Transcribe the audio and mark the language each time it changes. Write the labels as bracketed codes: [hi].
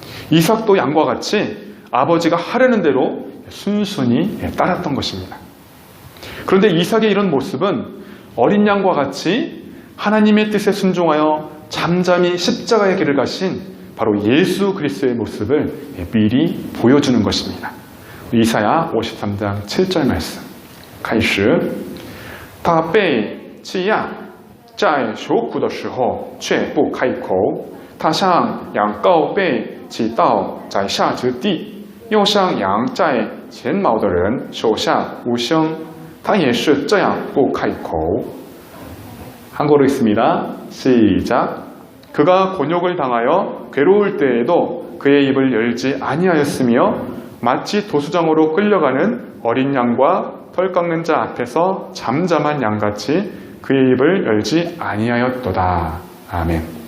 [ko] 이삭도 양과 같이 아버지가 하려는 대로 순순히 따랐던 것입니다. 그런데 이삭의 이런 모습은 어린 양과 같이 하나님의 뜻에 순종하여 잠잠히 십자가의 길을 가신 바로 예수 그리스도의 모습을 미리 보여주는 것입니다. 이사야 53장 7절 말씀. [zh] 开始他被欺压在受苦的时候却不开口他像羊羔被挤到宰杀之地又像羊在剪毛的人手下无声他也是这样不开口 [ko] 한국어로 읽습니다. 시작. 그가 곤욕을 당하여 괴로울 때에도 그의 입을 열지 아니하였으며 마치 도수장으로 끌려가는 어린 양과 털 깎는 자 앞에서 잠잠한 양같이 그의 입을 열지 아니하였도다. 아멘.